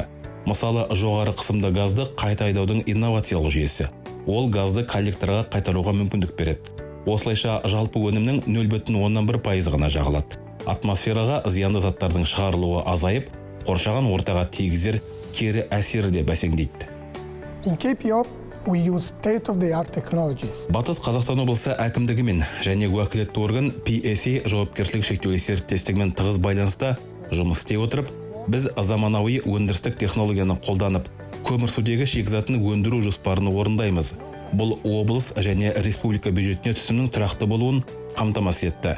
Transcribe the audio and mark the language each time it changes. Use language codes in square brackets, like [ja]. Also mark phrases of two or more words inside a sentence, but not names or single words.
[kk] Мысалы, жоғары қысымды газды қайта айдаудың инновациялық жүйесі. Ол газды коллекторға қайтаруға мүмкіндік береді. Осылайша жалпы өнімнің 0,1% ғана жағылады. Атмосфераға зиянды заттардың шығарылуы азайып, қоршаған ортаға тигізер кері әсері де бәсеңдейді. [en] We use state-of-the-art technologies. [kk] Батыс Қазақстан облысы әкімдігімен және уәкілетті орган PSA жауапкершілік шектеулі серіктестігімен тығыз байланыста жұмыс істей отырып, біз заманауи өндірістік технологияны қолданып, көмірсутегі шикізатын өндіру жоспарын орындаймыз. Бұл облыс және республика бюджетіне түсімнің тұрақты болуын қамтамасыз етті.